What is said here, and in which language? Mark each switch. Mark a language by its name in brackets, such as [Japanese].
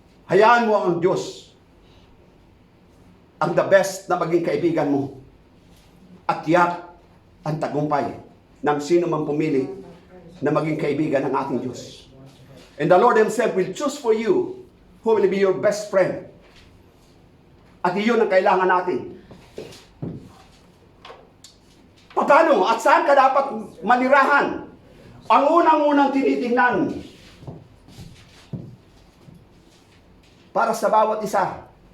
[Filipino] Hayaan mo ang Diyos ang the best na maging kaibigan mo. At yak ang tagumpay ng sino man pumili na maging kaibigan ng ating Diyos. [English] And the Lord Himself will choose for you who will be your best friend. [Filipino] At iyon ang kailangan natin. Paano? At saan ka dapat manirahan? Ang unang-unang tinitingnan para sa bawat isa.